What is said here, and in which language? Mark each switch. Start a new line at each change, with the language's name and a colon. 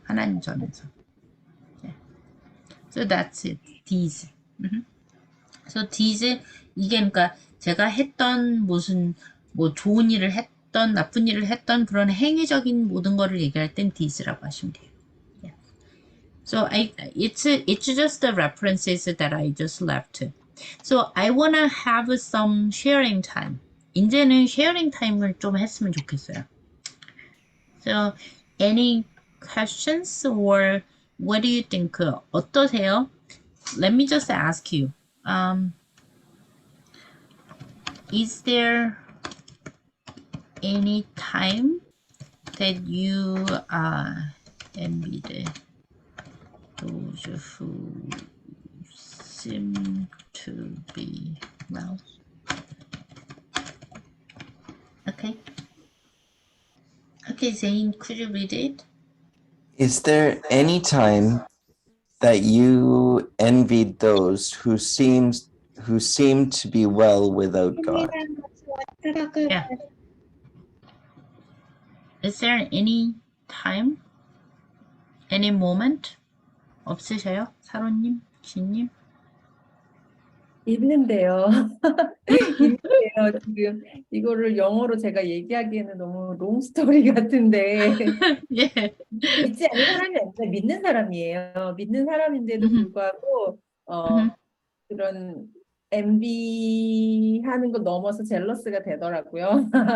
Korean: 하나님 전에서.
English: So that's it. deeds.
Korean: So deeds 이게 그러니까 제가 했던 무슨 뭐 좋은 일을 했던 나쁜 일을 했던 그런 행위적인 모든 거를 얘기할 땐 deeds라고 하시면 돼요.
English: So it's just the references that I just left. So I wanna have some sharing time.
Korean: 이제는 sharing time을 좀 했으면 좋겠어요.
English: So any questions or what do you think? 어떠세요? Let me just ask you. Is there any time that you envied those who seem to be well? Okay. Okay, Zane, could you read it? Is there any time that you envied those who seem to be well without God? Yeah. Is there any time, any moment? 없으셔요? 사로님, 지님?
Korean: 있는데요. 있는데요. 지금 이거를 영어로 제가 얘기하기에는 너무 롱스토리 같은데 예. 믿지 않는 사람이 아니라 믿는 사람이에요. 믿는 사람인데도 음흠. 불구하고 음흠. 그런 MB 하는 거 넘어서 젤러스가 되더라고요.